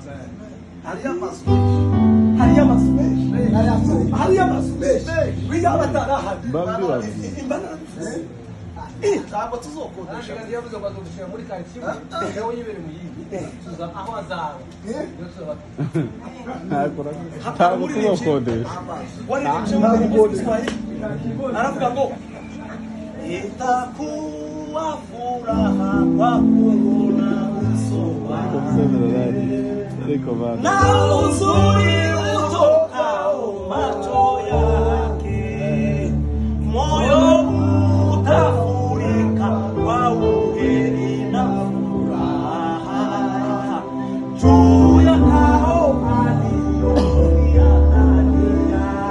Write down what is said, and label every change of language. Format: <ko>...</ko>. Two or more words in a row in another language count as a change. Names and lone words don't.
<rn>Hariya amazu wiga batarahari ntabwo tuzokodesha yavuze ngo dushira muri karitsiye yewe yibere mu yindi tuza aho azaba ntabwo tuzokodesha aravuga ngo</rn> <sw>itakuwa furaha kwa kuona uso wako na uzuri utokao macho yake, moyo utafurika kwa uheri na furaha juu ya hao aliyoniandalia.</sw>